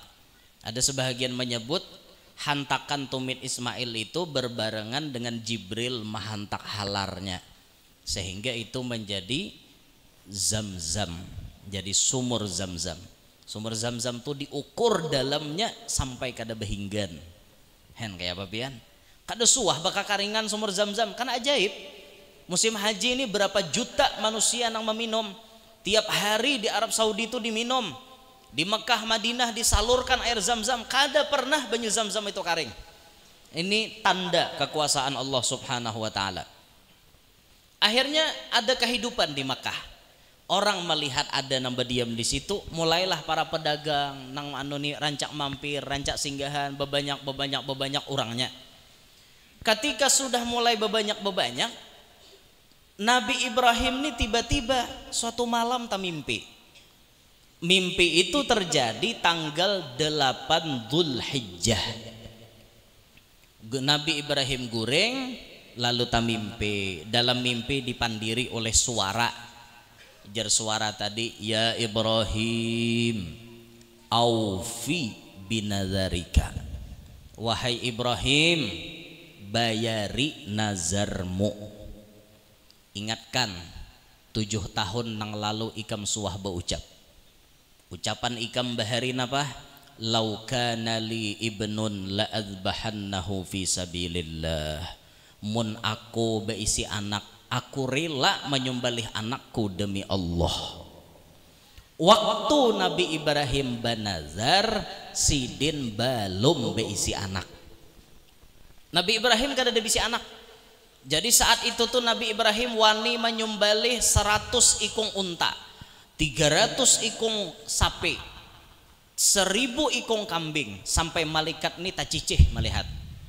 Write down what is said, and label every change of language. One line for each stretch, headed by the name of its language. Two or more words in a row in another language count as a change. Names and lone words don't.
Indonesian: Ada sebahagian menyebut hantakan tumit Ismail itu berbarengan dengan Jibril menghantak halarnya sehingga itu menjadi Zamzam, jadi sumur Zamzam.
Banjar: Sumur Zamzam itu diukur dalamnya sampai kada behinggan. Hen kayak apa pian? Kada suah baka karingan sumur Zamzam kan ajaib.
Indonesian: Musim haji ini berapa juta manusia yang meminum tiap hari di Arab Saudi itu diminum.
Banjar: Di Mekah Madinah disalurkan air Zamzam, kada pernah banyu Zamzam itu kering.
Indonesian: Ini tanda kekuasaan Allah
Arabic: سبحانه وتعالى.
Indonesian: Akhirnya ada kehidupan di Mekah.
Banjar: Orang melihat ada nambah diam di situ, mulailah para pedagang nang anoni rancak mampir, rancak singgahan, bebanyak orangnya. Ketika sudah mulai bebanyak, Nabi Ibrahim ini tiba-tiba suatu malam mimpi.
Indonesian: Mimpi itu terjadi tanggal 8 Dzulhijjah.
Banjar: Nabi Ibrahim gureng lalu tamimpi. Dalam mimpi dipandiri oleh suara. Jar suara tadi, ya Ibrahim,
Arabic: أوف بنذرك.
Banjar: Wahai Ibrahim, bayari nazarmu. Ingatkan 7 tahun nang lalu ikam suah berucap. Ucapan ikam baharin apa?
Arabic: لو كان لي ابن لأذبحنه في سبيل الله.
Banjar: Mun aku beisi anak, aku rela menyembelih anakku demi Allah. Waktu Nabi Ibrahim banazar, sidin belum beisi anak. Nabi Ibrahim kada ada bisi anak. Jadi saat itu tuh Nabi Ibrahim wani menyembelih 100 ikung unta, 300 ikung sapi, 1000 ikung kambing, sampai malaikat ini tak cicih melihat.